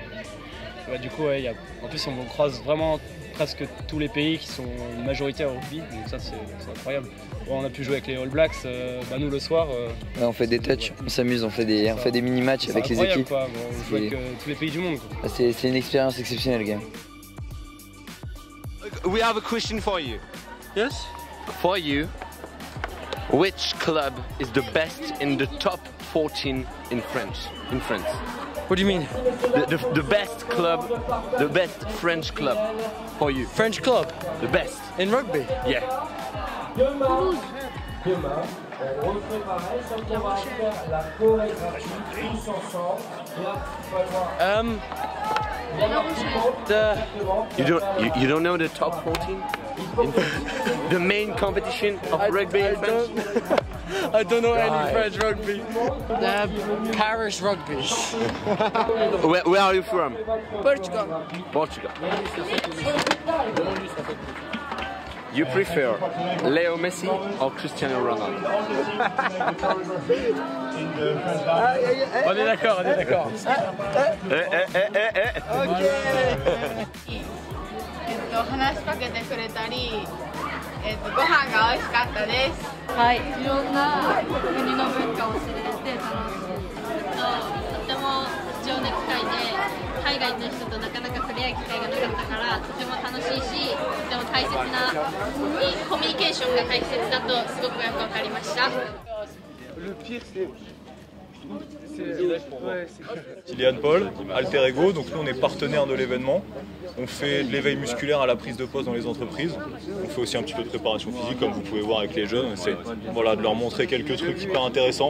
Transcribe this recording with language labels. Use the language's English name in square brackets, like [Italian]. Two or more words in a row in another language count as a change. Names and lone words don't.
[French] Ouais, du coup ouais, en plus on croise vraiment presque tous les pays qui sont majoritaires au rugby, donc ça c'est incroyable. Bon, on a pu jouer avec les All Blacks, nous le soir. Ouais, on fait des touchs, on s'amuse, on fait des mini-matchs avec les équipes. Quoi. Bon, on joue avec tous les pays du monde. C'est une expérience exceptionnelle quand même. [English] We have a question for you. Yes? For you, which club is the best in the top 14 in France? What do you mean? The best club, the best French club for you. French club? The best. In rugby? Yeah. [French] Demain, on repréparait, ça qu'on va faire la chorégraphie tous ensemble. [English] You don't know the top 14? The main competition of rugby in France? I don't know any French rugby. Paris rugby. Where are you from? Portugal. Portugal. You prefer Leo Messi or Cristiano Ronaldo? [French] On est d'accord, on est d'accord. [Japanese] 話しかけてくれたり、ご飯が美味しかったです。はい。いろんな国の文化を知れて楽しい。とても貴重な機会で、海外の人となかなか触れ合う機会がなかったから、とても楽しいし、とても大切なコミュニケーションが大切だとすごくよくわかりました。 [French] Kylian Paul, Alter Ego, donc nous on est partenaire de l'événement. On fait de l'éveil musculaire à la prise de poste dans les entreprises. On fait aussi un petit peu de préparation physique comme vous pouvez voir avec les jeunes. On essaie de leur montrer quelques trucs hyper intéressants.